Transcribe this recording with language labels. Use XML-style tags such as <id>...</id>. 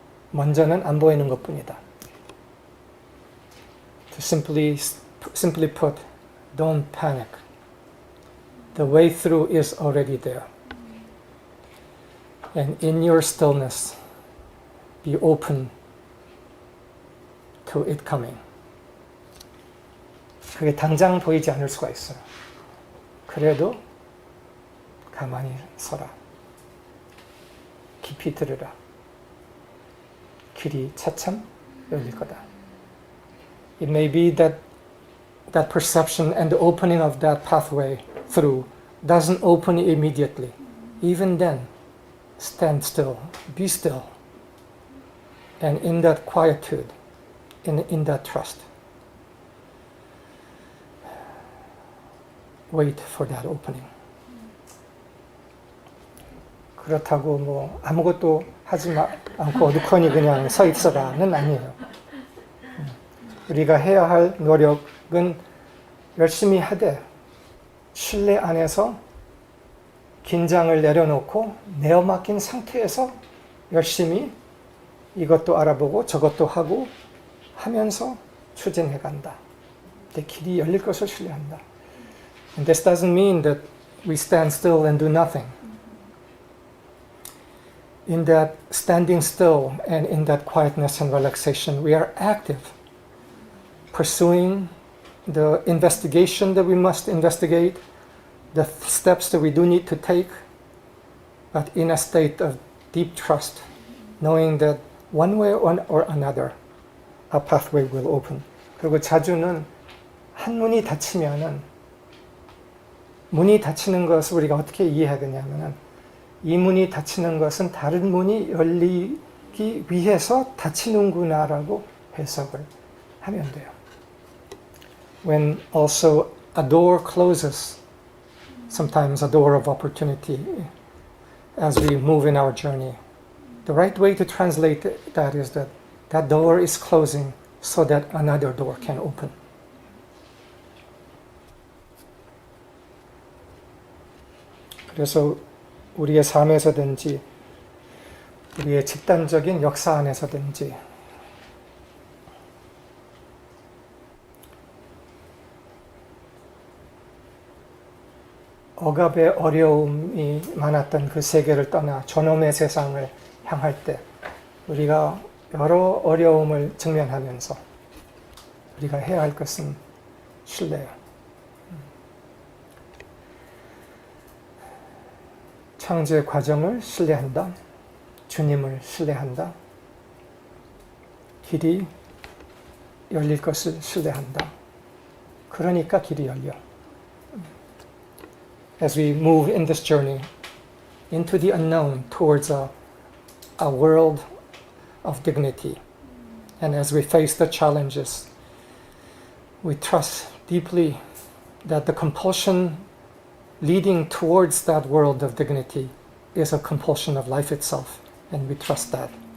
<ko>먼저는 안 보이는 것뿐이다.</ko> <en>To simply put, don't panic. The way through is already there. And in your stillness, be open to it coming.</en> <ko>그게 당장 보이지 않을 수가 있어요. 그래도 가만히 서라. 깊이 들으라. 길이 차츰 열릴 거다.</ko> <en>It may be that perception and the opening of that pathway through doesn't open immediately. Even then, stand still, be still. And in that quietude, in that trust, wait for that opening.</en> <ko>그렇다고 뭐 아무것도 하지 않고 어두컴이 그냥 서 있어라는 아니에요. 우리가 해야 할 노력은 열심히 하되 신뢰 안에서 긴장을 내려놓고 내어 맡긴 상태에서 열심히 이것도 알아보고 저것도 하고 하면서 추진해 간다. 내 길이 열릴 것을 신뢰한다.</ko> <en>And this doesn't mean that we stand still and do nothing. In that standing still and in that quietness and relaxation, we are active, pursuing the investigation that we must investigate, the steps that we do need to take, but in a state of deep trust, knowing that one way or another, a pathway will open.</en> <ko>그리고 자주는 한 문이 닫히면은 문이 닫히는 것을 우리가 어떻게 이해하겠냐면은 이 문이 닫히는 것은 다른 문이 열리기 위해서 닫히는구나라고 해석을 하면 돼요.</ko> <en>When also a door closes, sometimes a door of opportunity as we move in our journey, the right way to translate that is that that door is closing so that another door can open.</en> <ko>그래서 우리의 삶에서든지 우리의 집단적인 역사 안에서든지 억압의 어려움이 많았던 그 세계를 떠나 존엄의 세상을 향할 때 우리가 여러 어려움을 직면하면서 우리가 해야 할 것은 신뢰예요. 창조의 과정을 신뢰한다. 주님을 신뢰한다. 길이 열릴 것을 신뢰한다. 그러니까 길이 열려.</ko> <en>As we move in this journey into the unknown towards a world of dignity, and as we face the challenges we trust deeply that the compulsion leading towards that world of dignity is a compulsion of life itself, and we trust that.</en>